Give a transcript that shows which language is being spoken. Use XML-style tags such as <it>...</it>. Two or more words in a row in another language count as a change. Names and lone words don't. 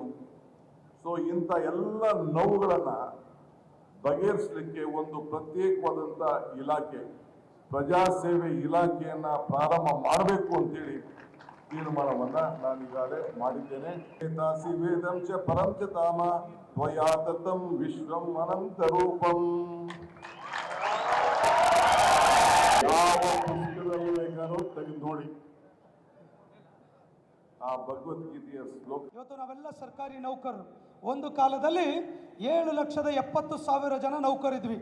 <kn>ಸೊ ಇಂಥ ಎಲ್ಲ ನೋವುಗಳನ್ನ ಬಗೆಹರಿಸಲಿಕ್ಕೆ ಒಂದು ಪ್ರತ್ಯೇಕವಾದಂಥ ಇಲಾಖೆ, ಪ್ರಜಾಸೇವೆ ಇಲಾಖೆಯನ್ನ ಪ್ರಾರಂಭ ಮಾಡಬೇಕು ಅಂತೇಳಿ ತೀರ್ಮಾನವನ್ನ ನಾನೀಗಾಗಲೇ ಮಾಡಿದ್ದೇನೆ.</kn> <sa>ದಾಸಿ ವೇದಂ ಚ ಪರಂ ಚ ತಾಮ ತ್ವಯಾ ದತ್ತಂ ವಿಶ್ವಂ ಅನಂತರೂಪಂ.</sa> <kn>ಯಾವ ಪುಸ್ತಕದಲ್ಲಿ ಬೇಕಾದ್ರೂ ತೆಗೆದು ನೋಡಿ, ಆ ಭಗವದ್ಗೀತೆಯ ಶ್ಲೋಕ. ಇವತ್ತು ನಾವೆಲ್ಲ ಸರ್ಕಾರಿ ನೌಕರರು. ಒಂದು ಕಾಲದಲ್ಲಿ 7,70,000 ಜನ ನೌಕರಿದ್ವಿ.</kn>